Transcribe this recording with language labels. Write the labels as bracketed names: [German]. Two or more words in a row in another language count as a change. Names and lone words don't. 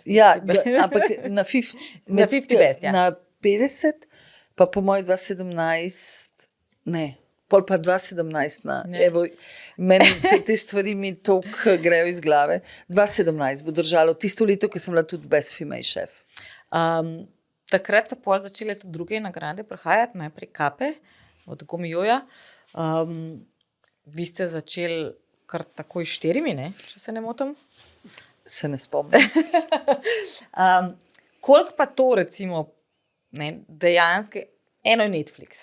[Slovenian] 50. Ampak na 50 Best, ja. Na 50, pa po mojem 2017, ne, pol pa 2017 na, evo, meni te stvari mi toliko grejo iz glave. 2017 bo držalo tisto leto, ko sem bila tudi [English] best female chef. [Slovenian] Takrat so pol začele tudi druge nagrade prihajati, najprej Kape od Gomijoja. Vi ste začeli kar takoj 4, ne? Če se ne motim. Se ne spomnim. Koliko pa to recimo, ne, dejansko, eno je Netflix.